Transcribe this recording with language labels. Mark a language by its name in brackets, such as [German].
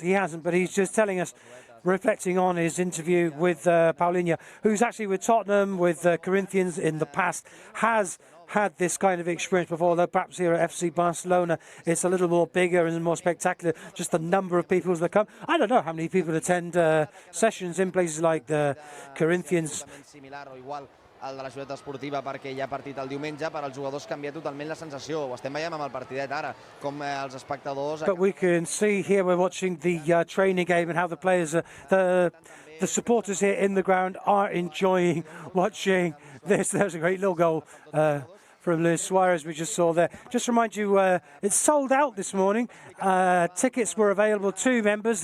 [English] He hasn't, but he's just telling us, reflecting on his interview with Paulinho, who's actually with Tottenham, with Corinthians in the past, has had this kind of experience before, though perhaps here at FC Barcelona it's a little more bigger and more spectacular, just the number of people that come. I don't know how many people attend sessions in places like the Corinthians. [Catalan] El de la ciutat esportiva, perquè hi ha partit el diumenge, per als jugadors canvia totalment la sensació. Ho estem veient amb el partidet ara, com els espectadors... [English] But we can see here, we're watching the training game and how the players, the supporters here in the ground are enjoying watching this. There's a great little goal from Luis Suarez we just saw there. Just to remind you, it's sold out this morning. Tickets were available to members.